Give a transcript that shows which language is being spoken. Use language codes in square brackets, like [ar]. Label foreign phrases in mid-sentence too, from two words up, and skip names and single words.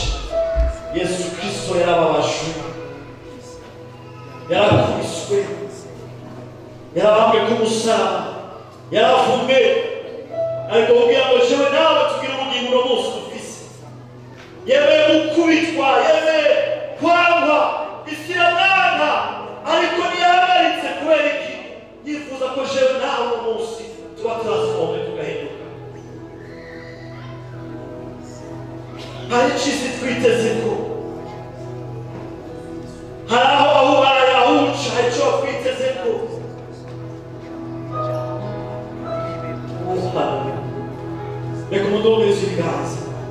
[rn] Yesu Kristo yarababajwe, yarakubiswe, yarabambwe ku musaraba, yaravumwe, ariko kugira ngo jewe nawe tugire ubugingo uno munsi dufise. Yemeye gukubitwa, yemeye kwangwa, isi iramwanka, ariko ntiyahagaritse kubera iki? Yifuza ko jewe nawe uno munsi tuba transforme tugahinduka. Hari icisi twiteze ko, hari aho ubaye ahuca, hari icyo twiteze ko. Reka umudumirize ibiganza.